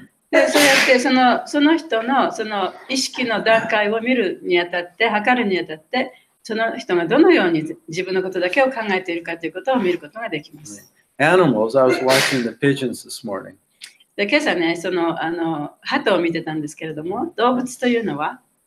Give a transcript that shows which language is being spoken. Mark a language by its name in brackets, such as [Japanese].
[Japanese] でそうやってその人のその意識の段階を見るにあたって、測るにあたって、その人がどのように自分のことだけを考えているかということを見ることができます。 [English] Animals, I was watching the pigeons this morning. [Japanese] で今朝ね、その鳩を見てたんですけれども、動物というのは